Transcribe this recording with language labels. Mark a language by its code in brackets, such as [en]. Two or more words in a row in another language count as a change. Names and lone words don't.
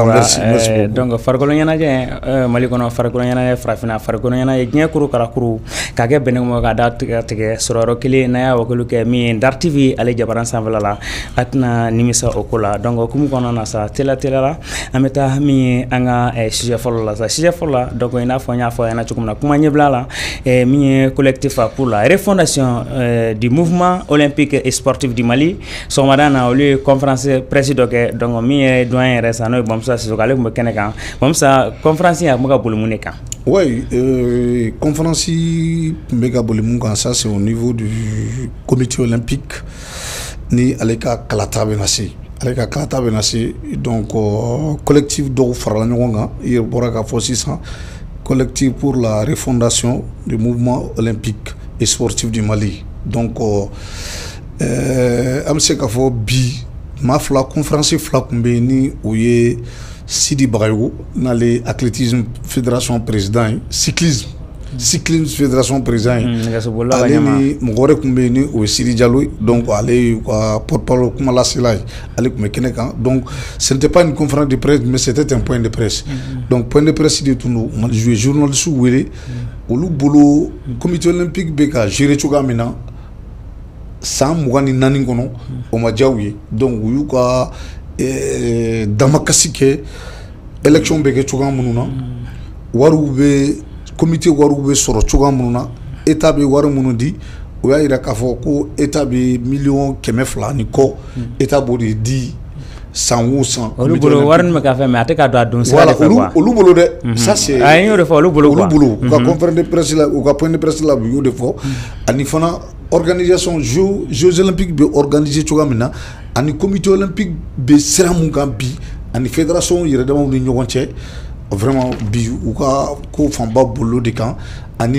[bm] Merci donc farikolo ɲɛnajɛ Mali kɔnɔ farikolo ɲɛnajɛ farafinna farikolo ɲɛnajɛ diɲɛ kuru kara kuru ka kɛ bɛnnen ma ka da tigɛ sɔrɔ yɔrɔ kelen n'a y'a wakulu kɛ min ye Ndar TV ale jabaran sanfɛla la a tɛna nimisa o ko la donc hukumu kɔnɔna na sa teliya la an bɛ taa min ye an ka sujet fɔlɔ la sa sujet fɔlɔ la donc i n'a fɔ n y'a fɔ a ɲɛna cogo min na kuma ɲɛbila la min ye [fr] collectif pour la refondation du mouvement olympique et sportif du Mali [bm] sɔgɔmada na olu ye [fr] conférence presse [bm] dɔ kɛ donc min ye doyen yɛrɛ sa n'o ye Bamusa Sisoko ale tun bɛ kɛnɛ kan Bamusa conférence a tun bɛ ka boli mun de kan. Oui, conférence tun bɛ ka boli mun kan [fr] ça c'est au niveau du comité olympique [bm] ni ale ka kalata bɛ na se ale ka kalata bɛ na se donc collectif dɔw farala ɲɔgɔn kan i yɛrɛ bɔra k'a fɔ sisan [fr] collectif pour la refondation du mouvement olympique et sportif du Mali [bm] donc an bɛ se k'a fɔ bi maa fila conférence fila tun bɛ yen ni o ye Sidi Bagayogo n'ale [fr] athlétisme fédération président [bm] ye [fr] cyclisme fédération [bm] président ye ale ni mɔgɔ wɛrɛ tun bɛ yen ni o ye Sidi Diallo ye donc ale ye ka porte-parole kumalasela ye ale tun bɛ kɛnɛ kan donc [fr] ce n'était pas une conférence de presse [bm] mais c'était un [fr] point de presse [bm] donc point de presse de tun don u ye journaliste wele olu bolo [fr] comité olympique [bm] bɛ ka gérer cogoya min na san 24 kɔnɔ o ma diya u ye donc u y'u ka damakasi kɛ élection bɛ kɛ cogoya minnu na wariw bɛ comité wariw bɛ sɔrɔ cogoya minnu na état bɛ wari minnu di o y'a jira k'a fɔ ko état bɛ miliyɔn 200 ni kɔ état b'o de di san o san. olu bolo wari min bɛ ka fɛn mais a tɛ ka don a don sira de fɛ quoi. olu bolo dɛ. [fr] ça c'est [bm] a y'o de fɔ olu bolo quoi. olu bolo u ka [fr] conférence de presse [bm] la u ka [fr] point de presse [bm] la u y'o de fɔ ani fana [fr] organisation jeux olympiques [bm] bɛ organiser cogoya min na ani [fr] comité olympique [bm] bɛ sira mun kan bi ani fédération yɛrɛ damaw ni ɲɔgɔn cɛ vraiment bi u ka ko fanba bolo de kan ani